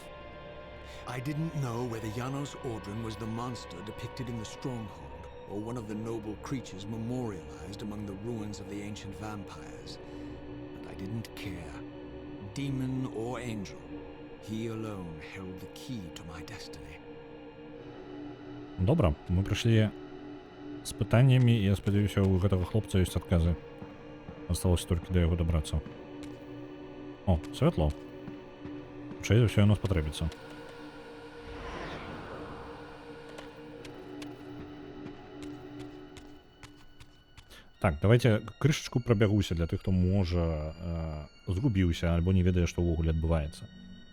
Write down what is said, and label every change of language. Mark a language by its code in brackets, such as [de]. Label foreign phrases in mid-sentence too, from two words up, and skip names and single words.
[en] I didn't know whether Janos Audron was the monster depicted in the stronghold, or one of the noble creatures memorialized among the ruins of the ancient vampires. And I didn't care. Demon or angel, he alone held the key to my destiny. [be] Добра, мы прыйшлі з пытаннямі, і я спадзяюся, у гэтага хлопца ёсць адказы. Асталося толькі да яго дабрацца. О, святло. Хутчэй за ўсё яно спатрэбіцца. Так, давайте крышачку прабягуся для тых, хто можа згубіўся альбо не ведае, што ўвогуле адбываецца.